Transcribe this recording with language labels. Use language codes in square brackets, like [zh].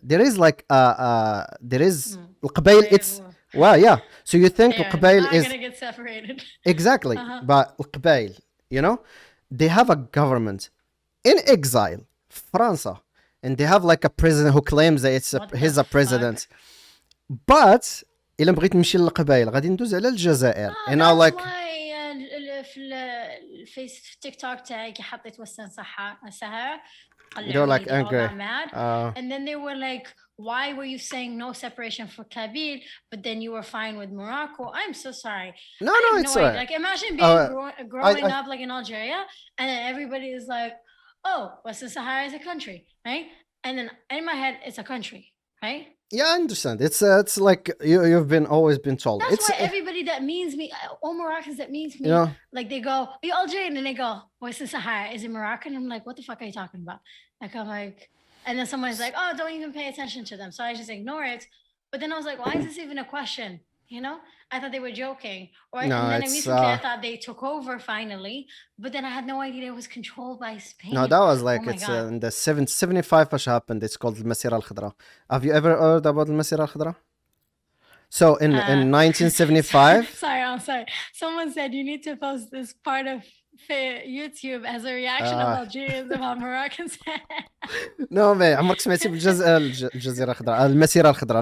[en] There is like there is القبائل. It's well, yeah. So you think القبائل is gonna get separated. Exactly, but القبائل, you know, they have a government in exile, France, and they have like a president who claims that he's a president. [ar] But إلا بغيت نمشي للقبائل غادي ندوز على الجزائر. [en] And now like [ar] في تيك توك تاعي كي حطيت وسن سهرة [en] they're like angry. And then they were like, why were you saying no separation for Kabyle, but then you were fine with Morocco? I'm so sorry. No, it's alright. Like imagine being growing up like in Algeria, and then everybody is like, oh, Western Sahara is a country, right? And then in my head, it's a country, right? Yeah, I understand. It's like you've always been told. That's why everybody that means me, all Moroccans that means me, like they go, are you Algerian? And they go, Western Sahara, is it Moroccan? I'm like, what the fuck are you talking about? Like I'm like, and then someone's like, oh, don't even pay attention to them. So I just ignore it. But then I was like, why is this even a question? You know, I thought they were joking. And then recently I thought they took over finally, but then I had no idea it was controlled by Spain. No, that was like it's in the 75 which happened. It's called المسيرة الخضراء. Have you ever heard about المسيرة الخضراء? So in 1975. I'm sorry. Someone said you need to post this part of YouTube as a reaction of Algerians about Moroccans. No, man. [ar] عمرك سمعتي الجزيرة الخضراء المسيرة الخضراء?